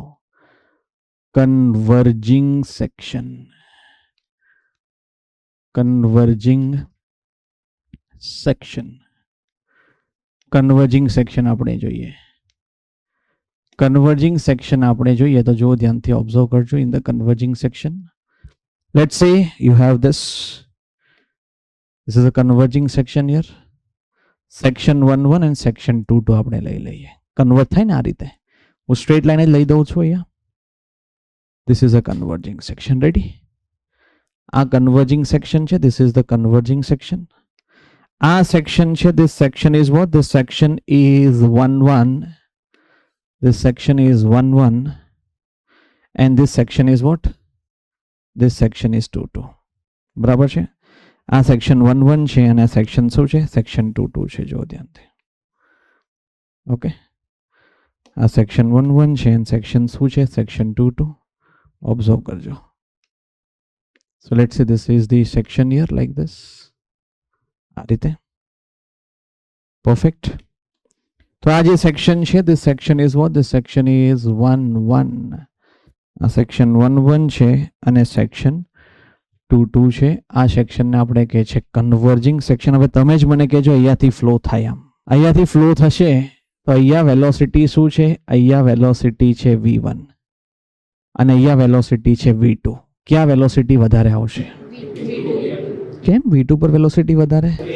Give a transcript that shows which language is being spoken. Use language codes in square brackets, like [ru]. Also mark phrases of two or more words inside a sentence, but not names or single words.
[en] converging section, converging section, converging section [gu] આપણે જોઈએ. [en] converging section [gu] આપણે જોઈએ તો જો ધ્યાનથી ઓબ્ઝર્વ કરજો. [en] in the converging section, let's say you have this is a converging section here. section 1 and section 2 [gu] આપણે લઈ લઈએ. કન્વર્ટ થાય ને આ રીતે. હું સ્ટ્રેટ લાઈન જ લઈ દઉં છું અહીંયા. [en] This is a converging section. [gu] Ready? આ [en] converging section [gu] છે. [en] This is the converging section. [gu] આ section છે. [en] This section is what? This section is 1-1. This section is 1-1. And this section is what? This section is 2-2. [gu] બરાબર છે? આ section 1-1 છે અને આ section શું છે? Section 2-2 છે. જો ધ્યાનથી. ઓકે. આ section 1-1 છે અને section શું છે? [en] Section 2-2. [gu] Observe કરજો. [en] So let's say this is the section here like this. [gu] આ રીતે. Perfect. તો આ જે section છે, [en] this section is what? This section is 1-1. [gu] આ section 1-1 છે અને section 2-2 છે. આ section ને આપણે કહે છે [en] converging section. [gu] હવે તમે જ મને કહેજો અહીંયાથી ફ્લો થાય આમ. અહીંયાથી ફ્લો થશે તો અહીંયા વેલોસિટી શું છે? અહીંયા વેલોસિટી છે v1 અને અહીંયા વેલોસિટી છે v2. ક્યાં વેલોસિટી વધારે આવશે? કેમ v2 પર વેલોસિટી વધારે?